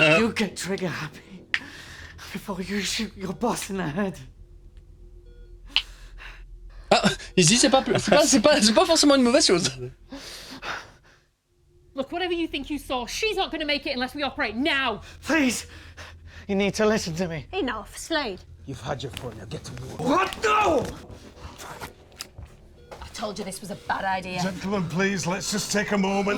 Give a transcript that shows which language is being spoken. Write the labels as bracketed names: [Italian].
[English] You get trigger happy before you shoot your boss in the head. [French] Ah, ici c'est pas forcément une mauvaise chose. [English] Look, whatever you think you saw, she's not going to make it unless we operate now! Please, you need to listen to me. Enough, Slade. You've had your fun, now get to work. What? No! I told you this was a bad idea. Gentlemen, please, let's just take a moment.